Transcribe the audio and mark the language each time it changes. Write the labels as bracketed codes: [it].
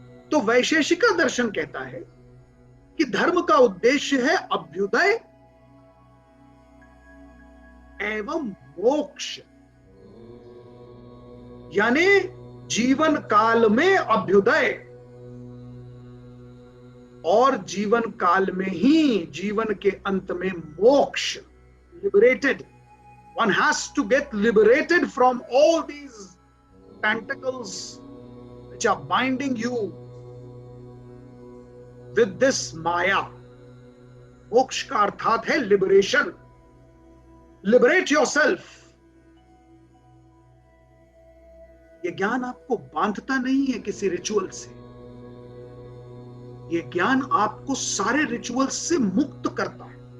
[hi] तो वैशेषिका दर्शन कहता है कि धर्म का उद्देश्य है अभ्युदय एवं मोक्ष, यानी जीवन काल में अभ्युदय और जीवन काल में ही जीवन के अंत में मोक्ष, liberated. [en] One has to get liberated from all these tentacles which are binding you with this Maya. [hi] मोक्ष का अर्थात है लिबरेशन। [en] Liberate yourself. [hi] ये ज्ञान आपको बांधता नहीं है किसी रिचुअल से। ये ज्ञान आपको सारे रिचुअल्स से मुक्त करता है।